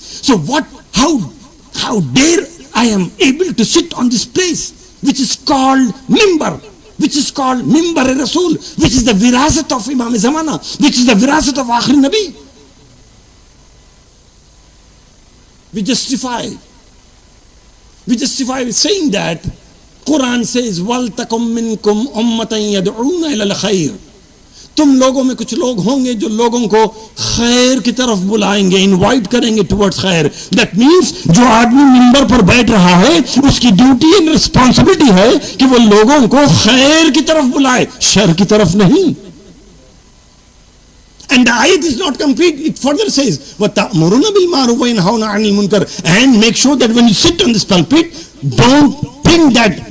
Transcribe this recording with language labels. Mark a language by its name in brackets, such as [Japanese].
[English] So how dare I am able to sit on this place, which is called Mimbar, which is called Mimbar-e-Rasul, which is the virasat of Imam Zamana, which is the virasat of Akhir Nabi. We justify with saying that Quran says, [Arabic] وَلْتَكُمْ مِنْكُمْ أُمَّةً يَدْعُونَ إِلَى الْخَيْرِ. [Urdu] تم لوگوں میں کچھ لوگ ہوں گے جو لوگوں کو خیر کی طرف بلائیں گے, انوائٹ کریں گے ٹورڈز خیر. دیٹ مینس جو آدمی ممبر پر بیٹھ رہا ہے اس کی ڈیوٹی اینڈ رسپانسبلٹی ہے کہ وہ لوگوں کو خیر کی طرف بلائے, شر کی طرف نہیں. [English] And the ayat is not complete. It further says, [Arabic] وَتَأْمُرُونَ بِالْمَعْرُوفِ وَيَنْهَوْنَ عَنِ الْمُنْكَرِ. [English] And make sure that when you sit on this pulpit, don't think that